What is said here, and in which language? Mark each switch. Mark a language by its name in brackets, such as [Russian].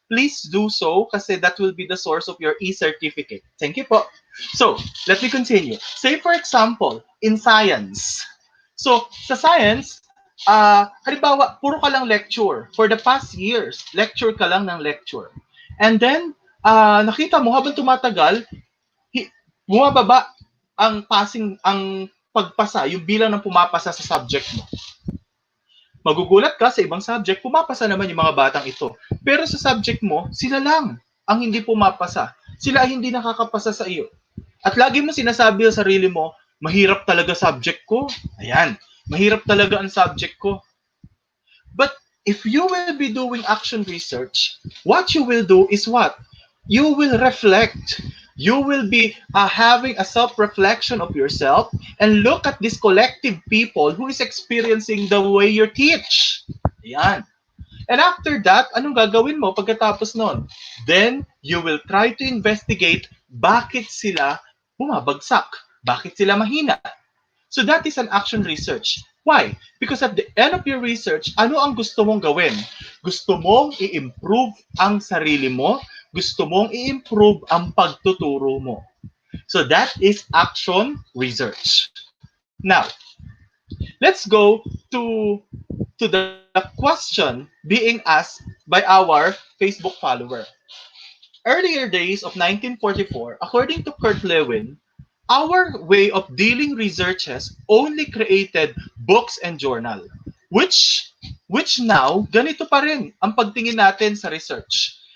[English] Please do so kasi that will be the source of your e-certificate. Thank you po. So, let me continue. Say for example, in science. [Filipino] So, sa science, halimbawa, puro ka lang lecture. [English] For the past years, [Filipino] lecture ka lang ng lecture. And then, nakita mo habang tumatagal, bumababa ang pagpasa, yung bilang ng pumapasa sa subject mo. Magugulat ka sa ibang subject, pumapasa naman yung mga batang ito. Pero sa subject mo, sila lang ang hindi pumapasa. Sila ay hindi nakakapasa sa iyo. At lagi mo sinasabi sa sarili mo, mahirap talaga subject ko. Ayan, mahirap talaga ang subject ko. [English] But if you will be doing action research, what you will do is what? You will reflect. You will be having a self-reflection of yourself and look at this collective people who is experiencing the way you teach. [Filipino] Yan. [English] And after that, [Filipino] anong gagawin mo pagkatapos nun? [English] Then, you will try to investigate [Filipino] bakit sila bumabagsak, bakit sila mahina. [English] So that is an action research. Why? Because at the end of your research, [Filipino] ano ang gusto mong gawin? Gusto mong i-improve ang sarili mo, gusto mong i-improve ang pagtuturo mo. [English] So that is action research. Now, let's go to the question being asked by our Facebook follower. Earlier days of 1944, according to Kurt Lewin, our way of dealing researches only created books and journal, which now, [Filipino] ganito pa rin ang pagtingin natin sa research.